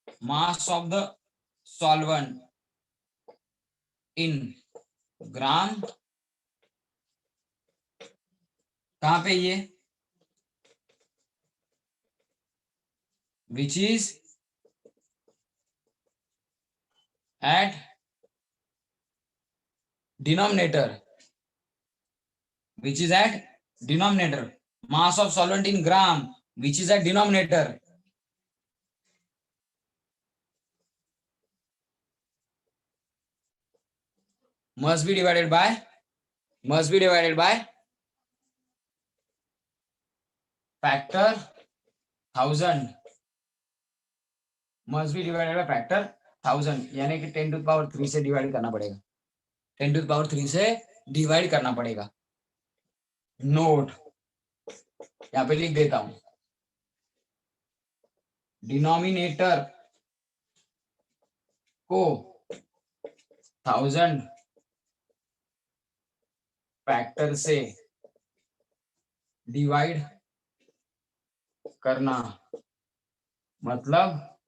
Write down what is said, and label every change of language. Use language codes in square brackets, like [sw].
[en] mass of the solvent in gram, [hi] कहां पे ये? [en] Which is at denominator, which is at denominator. Mass of solvent in gram, which is at denominator. must be divided by factor 1000, [hi] must be divided by factor 1000, यानी कि 10 to the power 3 से divide करना पड़ेगा, 10 to the power 3 से divide करना पड़ेगा। Note यहाँ पे लिख देता हूं, डिनोमिनेटर को 1000 फैक्टर से डिवाइड करना, मतलब